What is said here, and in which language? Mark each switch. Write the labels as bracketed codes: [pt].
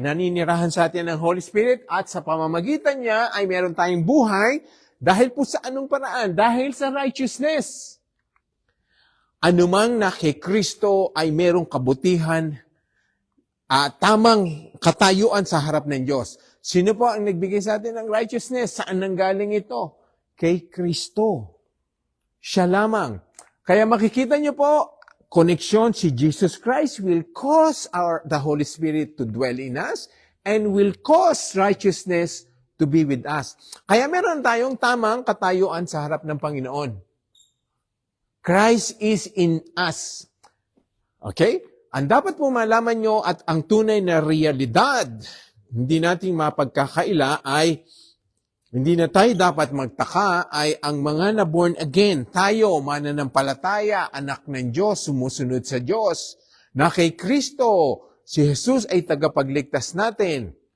[tl] Naninirahan sa atin ng Holy Spirit at sa pamamagitan niya ay meron tayong buhay dahil po sa anong paraan? Dahil sa righteousness. Anumang na kay Kristo ay merong kabutihan tamang katayuan sa harap ng Diyos. Sino po ang nagbigay sa atin ng righteousness? Saan nanggaling ito? Kay Kristo. Siya lamang. Kaya makikita niyo po, [en] connection si Jesus Christ will cause the Holy Spirit to dwell in us and will cause righteousness to be with us. [tl] Kaya meron tayong tamang katayuan sa harap ng Panginoon. [en] Christ is in us. Okay? [tl] Ang dapat po malaman nyo at ang tunay na realidad, hindi nating mapagkakaila ay hindi na tayo dapat magtaka ay ang mga na-born again, tayo, mananampalataya, anak ng Diyos, sumusunod sa Diyos, na kay Kristo, si Jesus ay tagapagligtas natin.